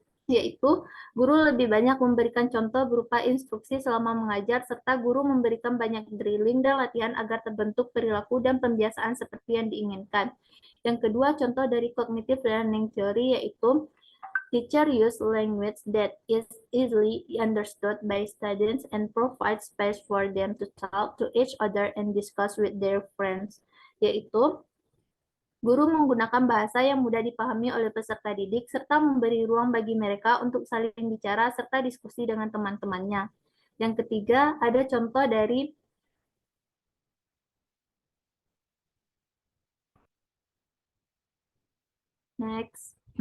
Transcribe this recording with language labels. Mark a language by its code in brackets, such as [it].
[id] Yaitu, guru lebih banyak memberikan contoh berupa instruksi selama mengajar, serta guru memberikan banyak drilling dan latihan agar terbentuk perilaku dan pembiasaan seperti yang diinginkan. Yang kedua, contoh dari [en] cognitive learning theory [id] yaitu [en] teacher use language that is easily understood by students and provide space for them to talk to each other and discuss with their friends. [id] Yaitu, guru menggunakan bahasa yang mudah dipahami oleh peserta didik serta memberi ruang bagi mereka untuk saling bicara serta diskusi dengan teman-temannya. Yang ketiga, ada contoh dari next.